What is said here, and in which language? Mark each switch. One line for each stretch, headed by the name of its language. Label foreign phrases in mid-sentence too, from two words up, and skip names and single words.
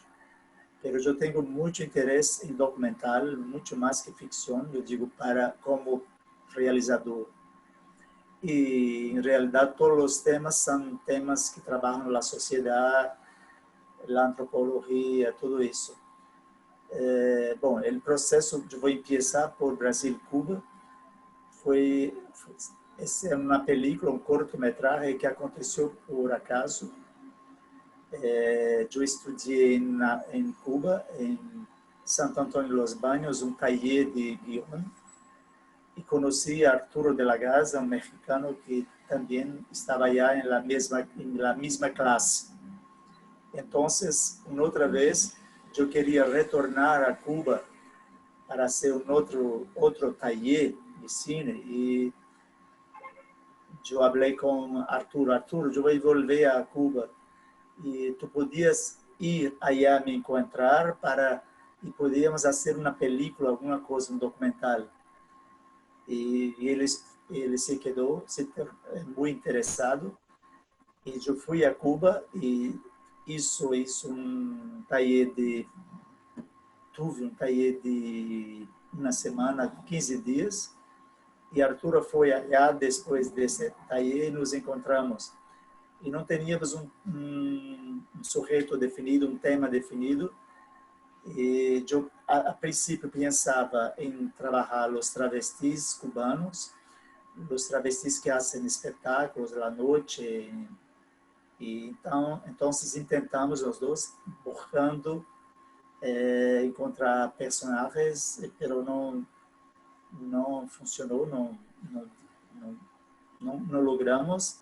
Spanish: Pero yo tengo mucho interés en documental, mucho más que ficción, yo digo, como realizador. Y en realidad todos los temas son temas que trabajan la sociedad, la antropología, todo eso. Bom, el proceso, yo voy a empezar por Brasil-Cuba.
Portuguese: Essa é uma película, um cortometraje que aconteceu por acaso. Eu estudei em Cuba, em Santo Antônio de los Baños, um
Spanish: taller de guión,
Portuguese: e conheci Arturo de la Garza, um mexicano que também estava allá em la mesma classe. Então, outra vez, eu queria retornar a Cuba para
Spanish: hacer un otro taller de cine y yo hablé con Arturo. Arturo, yo voy a volver a Cuba y tú podías ir allá a me encontrar y podíamos hacer una película, alguna cosa, un documental. Y él se quedó muy interesado y yo fui a Cuba y hizo un taller tuve
Portuguese: um taller de uma semana, 15 dias, e Arturo foi allá depois desse taller e nos encontramos. E não tínhamos um sujeito definido, um tema definido, e eu, a princípio, pensava em trabalhar os travestis cubanos, os travestis que fazem espetáculos à noite, e então tentamos os dois, buscando encontrar personagens, pero não funcionou, não logramos.